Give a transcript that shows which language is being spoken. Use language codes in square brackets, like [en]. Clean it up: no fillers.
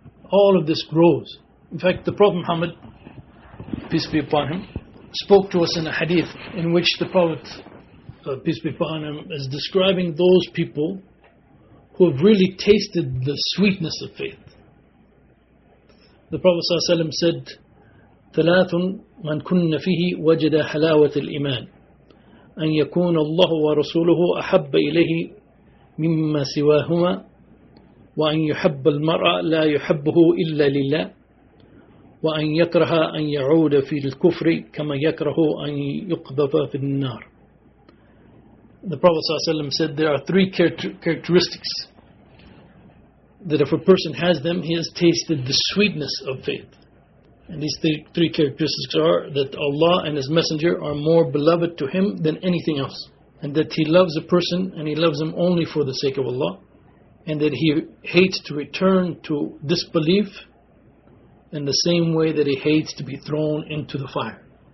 [en] All of this grows. In fact, the Prophet Muhammad, peace be upon him, spoke to us in a hadith in which the Prophet, peace be upon him, is describing those people who have really tasted the sweetness of faith. The Prophet ﷺ said, [ar] ثلاث من كن فيه وجد حلاوة الإيمان أن يكون الله ورسوله أحب إليه مما سواهما وأن يحب المرء لا يحبه إلا لله وأن يكره أن يعود في الكفر كما يكره أن يقذف في النار. [en] The Prophet ﷺ said there are three characteristics that if a person has them, he has tasted the sweetness of faith. And these three characteristics are that Allah and His Messenger are more beloved to him than anything else, and that he loves a person and he loves him only for the sake of Allah, and that he hates to return to disbelief in the same way that he hates to be thrown into the fire.